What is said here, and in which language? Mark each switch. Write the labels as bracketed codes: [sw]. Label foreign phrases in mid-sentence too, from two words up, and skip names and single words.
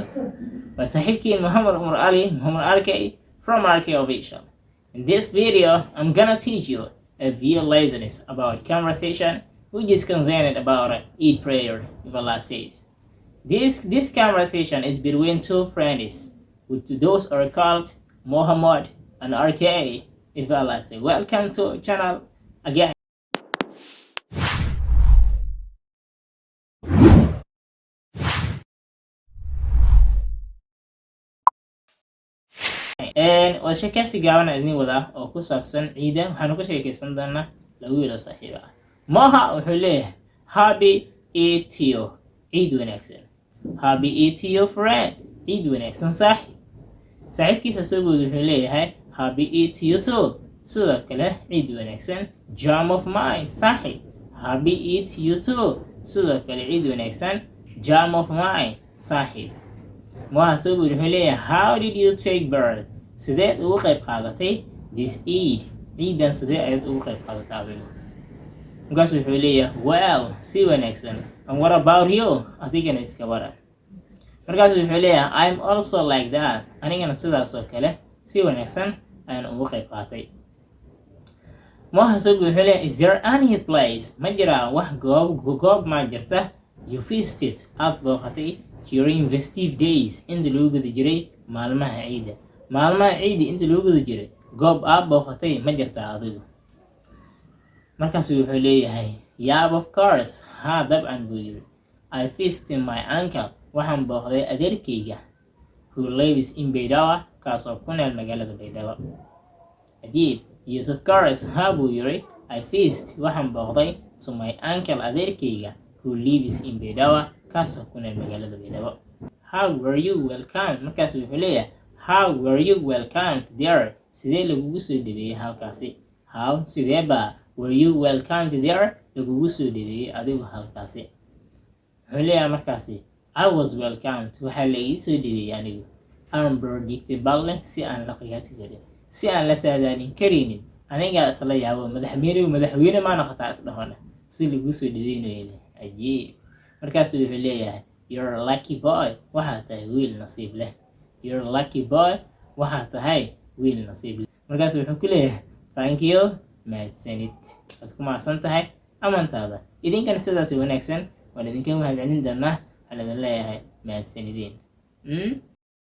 [so] waa saaxiibkiin Muhammad RK from RK Official. [en] In this video, I'm gonna teach you a few lessons about conversation which is concerned about Eid prayer, if Allah says. This conversation is between two friends, which those are called Muhammad and RK, if Allah says. Welcome to channel again. [so] waa sheekaysi gaaban idin wada oo ku saabsan ciida. Waxaanu ka sheekaysan doonaa laba wiil oo saaxiib ah. Moha wuxuu leeyahay [en] happy Eid to you, [so] ciid wanaagsan. [en] Happy Eid to you friend, [so] ciid wanaagsan saaxiib. saaxiibkiisa Sobood wuxuu leeyahay [en] happy Eid to you too, [so] sidoo kale ciid wanaagsan. [en] Jam of mine saaxiib, happy Eid to you too, [so] sidoo kale ciid wanaagsan. [en] Jam of mine [so] saaxiib. Moha Sobood wuxuu leeyahay [en] how did you take birth, [so] sideed ugu qayb qaadatay [en] this Eid, [so] ciidan sidee ayaad ugu qayb qaadatay? Markaas wuxuu leeyahay well, si wanaagsan. [en] And what about you? [so] adigana iska waran. Markaas wuxuu leeyahay [en] I'm also like that, [so] anigana sidaas oo kale si wanaagsan ayaan ugu qayb qaatay. Moha Sobood wuxuu leeyahay [en] is there any place, [so] ma jiraa wax goob ma jirta [en] you visited, [so] aad booqatay [en] during festive days, [so] inta lagu guda jiray maalmaha ciida. maalmaha ciidi inta lagu guda jiray goob aad booqatay ma jirtaa adigu? Markaas wuxuu leeyahay [en] yeah of course, [so] haa dabcan buu yiri. [en] I visited my uncle, [so] waxaan booqday adeerkayga [en] who lives in Baydawa, [so] kaasoo ku nool magaalada Baydawa. Ajiib. [en] Yes of course, [so] haa buu yiri. [en] I visited, [so] waxaan booqday [en] to my uncle adeerkayga who lives in Baydawa, [so] kaasoo ku nool magaalada Baydawa. [en] How were you welcome? [so] Markaas wuxuu leeyahay [en] how were you welcomed there, [so] sidee lagugu soo dhaweeyay halkaasi? [en] How, sideeba were you welcomed there, [so] lagugu soo dhaweeyay adigu halkaasi? Wuxuu leeyahay markaasi [en] I was welcomed, [so] waxaa la ii soo dhaweeyay anigu unpredictable, si aan la qiyaasi karin, si aan la saadaalin karinin. aniga isla yaabo madaxweyne ma noqotaa isdhahona si lagu soo dhaweynayo. Ajiib. Markaas wuxuu leeyahay [en] you're a lucky boy, [so] waxaa tahay wiil nasiib leh. [en] You're a lucky boy, [so] waxaa tahay wiil nasiib leh. Markaas wuxuu ku leeyahay [en] thank you, [so] mahadsanid. waad ku mahadsan tahay amantaada. idinkana sidaas wanaagsan waan idinka mahadcelin doonaa. waxaan idin leeyahay mahadsanidin.